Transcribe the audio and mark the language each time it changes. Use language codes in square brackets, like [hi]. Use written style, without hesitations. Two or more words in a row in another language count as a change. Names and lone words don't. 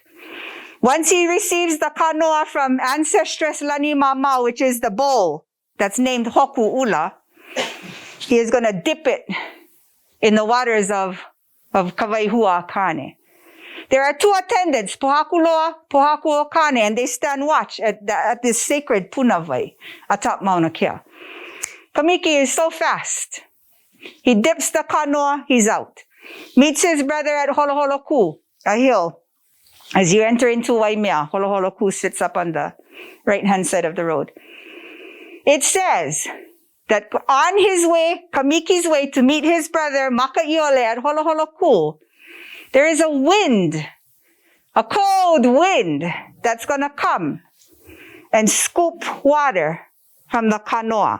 [en] Once he receives the kanoa from ancestress Lani Mama, which is the bowl that's named Hoku Ula, he is going to dip it in the waters of Kawaihua Kane. There are two attendants, Pohakuloa, Pohakuo Kane, and they stand watch at this sacred punavai atop Mauna Kea. Kamiki is so fast. He dips the kanoa, he's out. Meets his brother at Holoholoku, a hill. As you enter into Waimea, Holoholoku sits up on the right-hand side of the road. It says that on his way, Kamiki's way to meet his brother, Makaiole, at Holoholoku, there is a wind, a cold wind that's going to come and scoop water from the kanoa.